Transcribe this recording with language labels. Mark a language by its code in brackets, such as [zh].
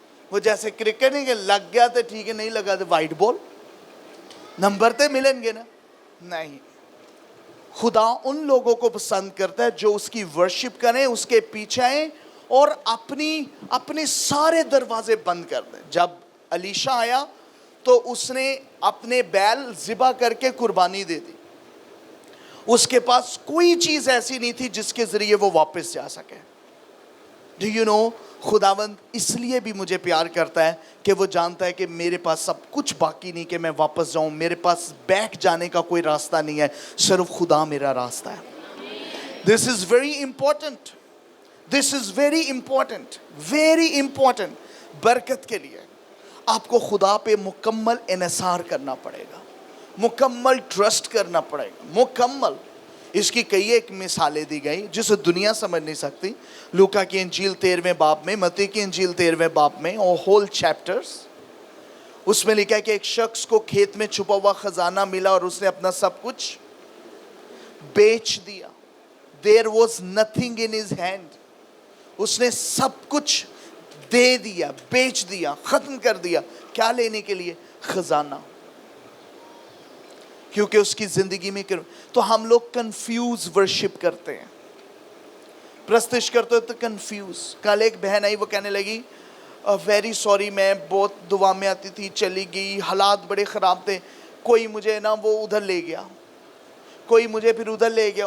[ur] وہ جیسے کرکٹ نہیں کہ لگ گیا تو ٹھیک ہے, نہیں لگا تو وائٹ بال, نمبر تے ملیں گے نا. نہیں, خدا ان لوگوں کو پسند کرتا ہے جو اس کی ورشپ کریں, اس کے پیچھے آئیں, اور اپنے سارے دروازے بند کر دیں. جب الیشا آیا تو اس نے اپنے بیل ذبح کر کے قربانی دے دی. اس کے پاس کوئی چیز ایسی نہیں تھی جس کے ذریعے وہ واپس جا سکے. [en] do you know, [ur] خداوند اس لیے بھی مجھے پیار کرتا ہے کہ وہ جانتا ہے کہ میرے پاس سب کچھ باقی نہیں کہ میں واپس جاؤں. میرے پاس بیک جانے کا کوئی راستہ نہیں ہے, صرف خدا میرا راستہ ہے. [en] This is very important. This is very important. Very important. [ur] برکت کے لیے آپ کو خدا پہ مکمل انحصار کرنا پڑے گا, مکمل ٹرسٹ کرنا پڑے گا, مکمل. اس کی کئی ایک مثالیں دی گئی جسے دنیا سمجھ نہیں سکتی. لوکا کی انجیل 13ویں باب میں, متی کی انجیل 13ویں باب میں, اور ہول چیپٹرز اس میں لکھا ہے کہ ایک شخص کو کھیت میں چھپا ہوا خزانہ ملا اور اس نے اپنا سب کچھ بیچ دیا. [en] There was nothing in his hand. [ur] اس نے سب کچھ دے دیا, بیچ دیا, ختم کر دیا. کیا لینے کے لیے؟ خزانہ. کیونکہ اس کی زندگی میں تو ہم لوگ کنفیوز ورشپ کرتے ہیں, پرستش کرتے ہیں تو کنفیوز. کل ایک بہن آئی, وہ کہنے لگی [en] very sorry, [ur] میں بہت دعا میں آتی تھی, چلی گئی, حالات بڑے خراب تھے, کوئی مجھے نا وہ ادھر لے گیا, کوئی مجھے پھر ادھر لے گیا.